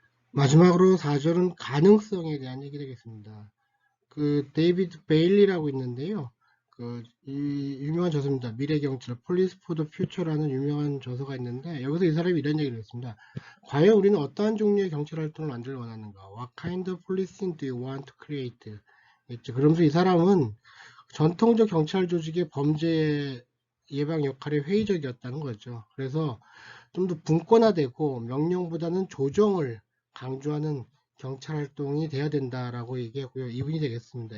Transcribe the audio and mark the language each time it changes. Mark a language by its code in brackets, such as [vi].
[ko] 마지막으로 4절은 가능성에 대한 얘기 되겠습니다. 그 데이비드 베일리라고 있는데요. 이 유명한 저서입니다. 미래경찰 Police for the Future라는 유명한 저서가 있는데 여기서 이 사람이 이런 얘기를 했습니다. 과연 우리는 어떠한 종류의 경찰 활동을 만들어 원하는가? [en] What kind of policing do you want to create? [ko] 있죠. 그러면서 이 사람은 전통적 경찰 조직의 범죄 예방 역할에 회의적이었다는 거죠. 그래서 좀 더 분권화되고 명령보다는 조정을 강조하는 경찰 활동이 돼야 된다라고 얘기하고요. 이분이 되겠습니다.